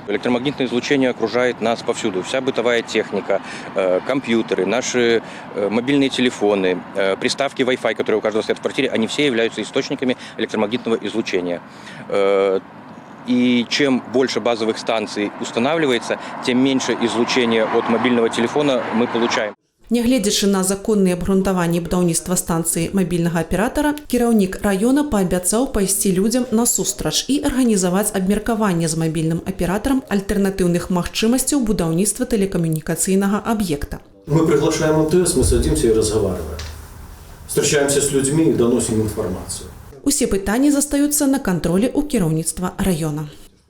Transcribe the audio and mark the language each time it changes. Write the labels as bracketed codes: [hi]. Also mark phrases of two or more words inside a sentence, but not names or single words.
[ru] Электромагнитное излучение окружает нас повсюду. Вся бытовая техника, компьютеры, наши мобильные телефоны, приставки Wi-Fi, которые у каждого стоят в квартире, они все являются источниками электромагнитного излучения. И чем больше базовых станций устанавливается, тем меньше излучения от мобильного телефона мы получаем. [be] Нягледзячы на законныя абгрунтаванні будаўніцтва станцыі мабільнага аператара, кіраўнік раёна паабяцаў пайсці людзям насустрач і арганізаваць абмеркаванне з мабільным аператарам альтэрнатыўных магчымасцяў будаўніцтва тэлекамунікацыйнага аб'екта. [ru] Мы приглашаем МТС, мы садимся и разговариваем. Встречаемся с людьми и доносим информацию. [be] Усе пытанні застаюцца на кантролі ў кіраўніцтва раёна.